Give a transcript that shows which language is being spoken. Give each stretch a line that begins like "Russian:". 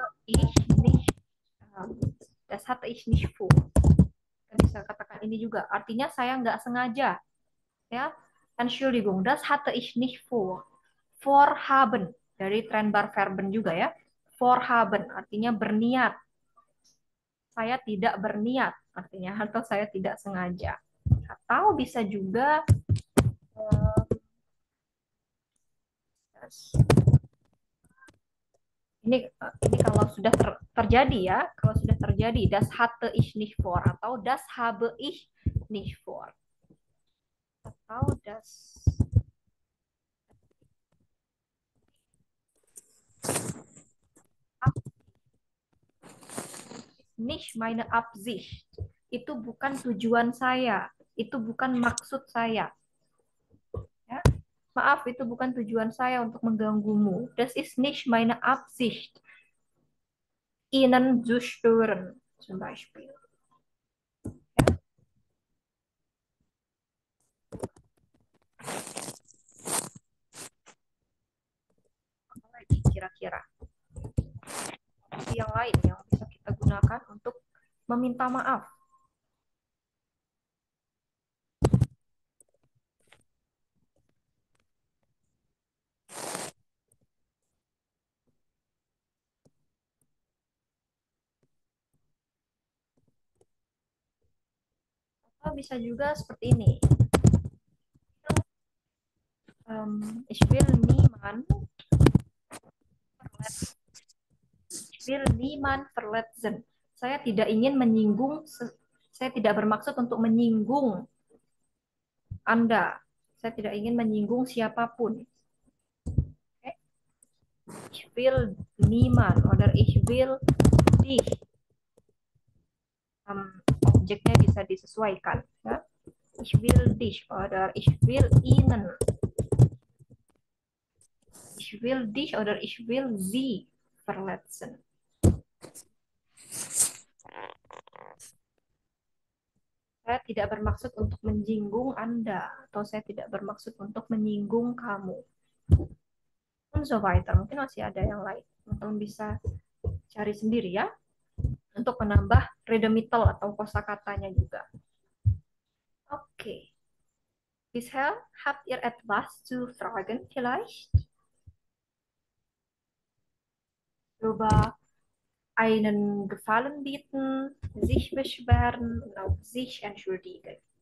German: Ich nicht. Das hatte ich nicht vor.
Indonesian: Kita bisa katakan ini juga. Artinya saya nggak sengaja. Ya.
German: Entschuldigung, das hatte ich nicht vor.
Indonesian: Vorhaben. Dari Trennbar Verben juga ya. Vorhaben. Artinya berniat. Saya tidak berniat. Artinya atau saya tidak sengaja. Atau bisa juga ini kalau sudah terjadi ya, kalau sudah terjadi
German: das hatte ich nicht vor
Indonesian: atau
German: das habe ich nicht vor
Indonesian: atau das
German: nicht meine Absicht,
Indonesian: itu bukan tujuan saya, itu bukan maksud saya. Ya. Maaf, itu bukan tujuan saya untuk mengganggumu.
German: Das ist nicht meine Absicht, Ihnen zu stören, zum Beispiel.
Indonesian: Apa lagi kira-kira? Yang lain yang bisa kita gunakan untuk meminta maaf. Atau bisa juga seperti ini.
German: Ich will niemand verletzen.
Indonesian: Saya tidak ingin menyinggung, saya tidak bermaksud untuk menyinggung Anda. Saya tidak ingin menyinggung siapapun. Okay?
German: Ich will niemand oder ich will dich.
Indonesian: Objeknya bisa disesuaikan. Ya?
German: Ich will dich oder ich will Ihnen. Ich will dich oder ich will Sie verletzen.
Indonesian: Saya tidak bermaksud untuk menyinggung Anda atau saya tidak bermaksud untuk menyinggung kamu.
German: Und so weiter.
Indonesian: Mungkin masih ada yang lain. Teman-teman bisa cari sendiri ya untuk menambah redemital atau kosakatanya juga. Oke.
German: Bisher habt ihr etwas zu fragen vielleicht? Über einen Gefallen bieten, sich beschweren und auch sich entschuldigen.